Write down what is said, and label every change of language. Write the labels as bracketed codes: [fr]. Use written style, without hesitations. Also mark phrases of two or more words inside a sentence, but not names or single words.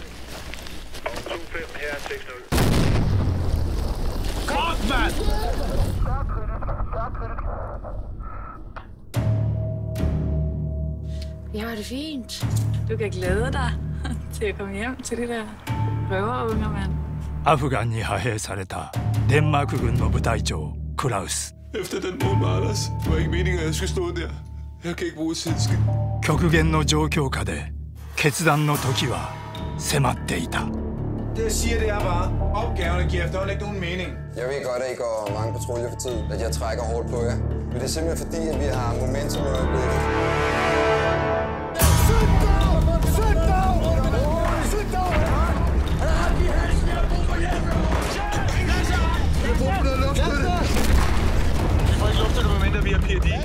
[da] Og 25, her er 6-0. Kort, mand! Jeg har det fint. Du kan glæde dig til at komme hjem til det der røverunger, mand. [ja] アフガンに派兵されたデンマーク軍の部隊長クラウス。 [da] Efter den morgen med Anders, var det ikke meningen, at jeg skulle stå der. Jeg kan ikke bruge sidskid. [ja] 極限の状況下で決断の時は迫っていた。 [da] Det jeg siger, det er bare, opgaverne giver efterhånden ikke nogen mening. Jeg ved godt, at I går mange patruljer for tid, at jeg trækker hårdt på jer. Men det er simpelthen fordi, at vi har momentum i øjeblikket. Jeg får ikke luft til det, medmindre vi har PID.